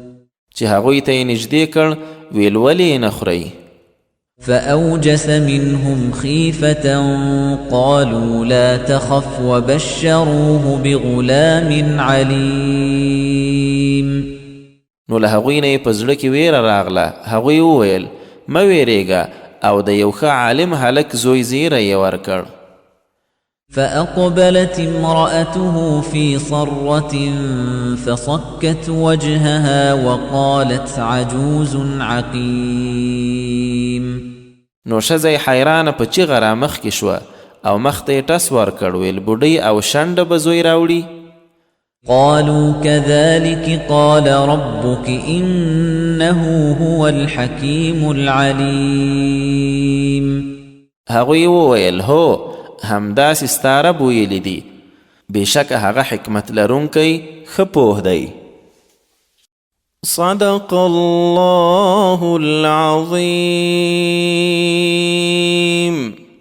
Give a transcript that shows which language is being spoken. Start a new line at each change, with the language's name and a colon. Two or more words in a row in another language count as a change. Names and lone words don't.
Pashto: چې هغوی ته یې نږدې کړ ویل ولې یې نه خورئ؟
Arabic: فأوجس منهم خيفة قالوا لا تخف وبشروه بغلام عليم.
Pashto: نو له هغوی نه یې په زړه کې ویره راغله. هغوی وویل مه ویرېږه، او د یو ښه عالم هلک زوی زیری یې ورکړ.
Arabic: فأقبلت امرأته في صرة فصكت وجهها وقالت عجوز عقيم.
Pashto: نو ښځه یې حیرانه په چیغه رامخکې شوه او مخ ته یې ټس ورکړ، ویل بوډۍ او شنډه به زوی راوړي.
Arabic: قالوا كذلك قال ربك إنه هو الحكيم العليم.
Pashto: هغوی وویل هو، همداسې ستا رب ویلی دي، بېشکه هغه حکمت لرونکی ښه پوه دی.
Arabic: صدق الله العظيم.